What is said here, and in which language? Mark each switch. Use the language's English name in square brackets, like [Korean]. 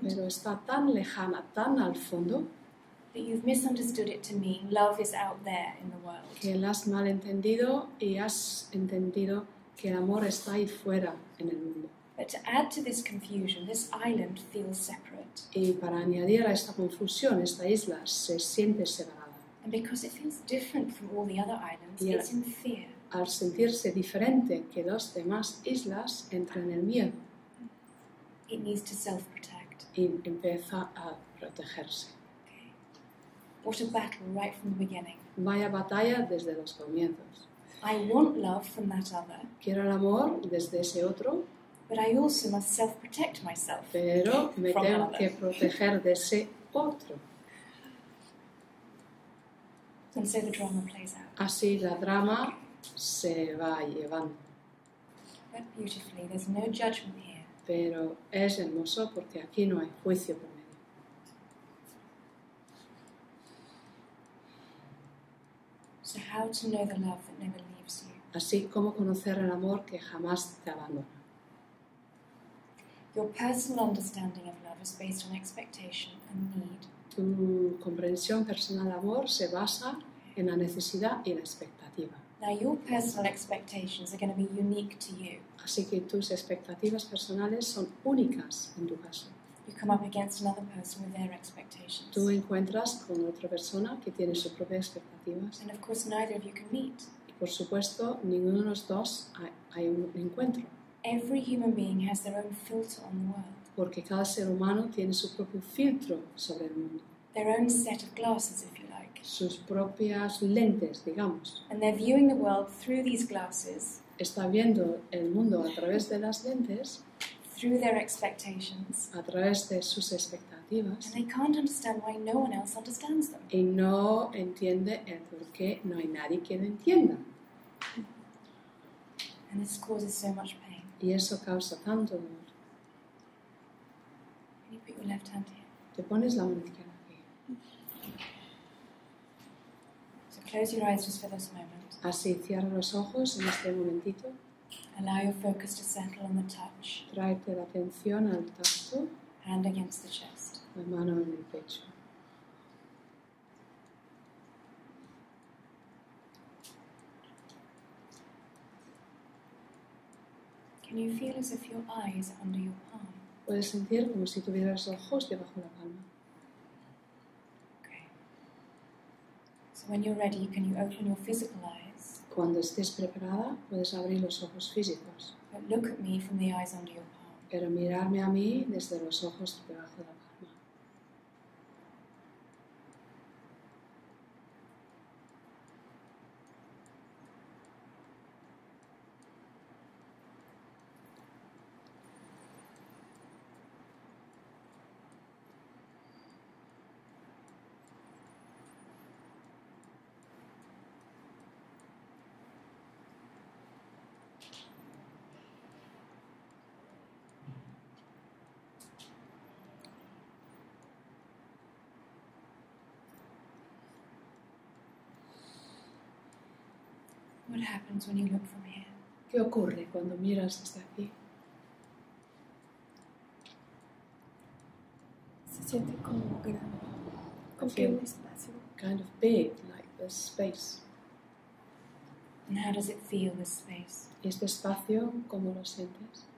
[Spanish] Pero está tan lejana, tan al fondo, [English] that you've misunderstood it to mean love is out there in the world. [Spanish] que la has malentendido y has entendido que el amor está ahí fuera en el mundo. [English] But to add to this confusion, this island feels separate. [Spanish] Y para añadir a esta confusión, esta isla se siente separada. [English] And because it feels different from all the other islands, Yeah. it's in fear. [Spanish] Al sentirse diferente que las demás islas, entra en el miedo [English] It needs to self-protect. [Spanish] y empieza a protegerse. [English] Okay. What a battle right from the beginning. [Spanish] Vaya batalla desde los comienzos. [English] I want love from that other, [Spanish] Quiero el amor desde ese otro, [English] but I also must self-protect myself. [Spanish] pero me [English] From [Spanish] tengo [English] another. [Spanish] que proteger de ese otro. [English] And so the drama plays out. [Spanish] Así la drama se va llevando. [English] but beautifully. There's no judgment here. [Spanish] Pero es hermoso porque aquí no hay juicio por medio. [English] So how to know the love that never leaves you? [Spanish] Así como conocer el amor que jamás te abandona. [English] Your personal understanding of love is based on expectation and need. [Spanish] Tu comprensión personal del amor se basa en la necesidad y la expectativa. [English] Now your personal expectations are going to be unique to you. [Spanish] Así que tus expectativas personales son únicas en tu caso. [English] You come up against another person with their expectations. [Spanish] Tú encuentras con otra persona que tiene sus propias expectativas. [English] And of course neither of you can meet. [Spanish] Y por supuesto, ninguno de los dos hay un encuentro. [English] Every human being has their own filter on the world. [Spanish] Porque cada ser humano tiene su propio filtro sobre el mundo. [English] Their own set of glasses, if you like. [Spanish] Sus propias lentes, digamos. [English] And they're viewing the world through these glasses. [Spanish] Está viendo el mundo a través de las lentes, [English] Through their expectations. [Spanish] a través de sus expectativas, [English] And they can't understand why no one else understands them. [Spanish] y no entiende el por qué no hay nadie que lo entienda. [English] And this causes so much pain. [Spanish] Y eso causa tanto dolor. [English] Can you put your left hand here? [Spanish] Te pones la mano izquierda aquí. [English] So close your eyes just for this moment. [Spanish] Así, cierra los ojos en este momentito. [English] Allow your focus to settle on the touch. [Spanish] Tráete la atención al tacto, [English] Hand against the chest. [Spanish] la mano en el pecho. [English] Can you feel as if your eyes are under your palm? [Spanish] Puedes sentir como si tuvieras ojos debajo de la palma. [English] Okay. So when you're ready, can you open your physical eyes? [Spanish] Cuando estés preparada, puedes abrir los ojos físicos, [English] But look at me from the eyes under your palm. [Spanish] pero mirarme a mí desde los ojos debajo de la palma. [English] What happens when you look from here? [Spanish] ¿Qué ocurre cuando miras desde aquí? Se siente como grande, como que un espacio. [English] Kind of big, like this space. And how does it feel, this space? [Spanish] ¿Y este espacio, cómo lo sientes?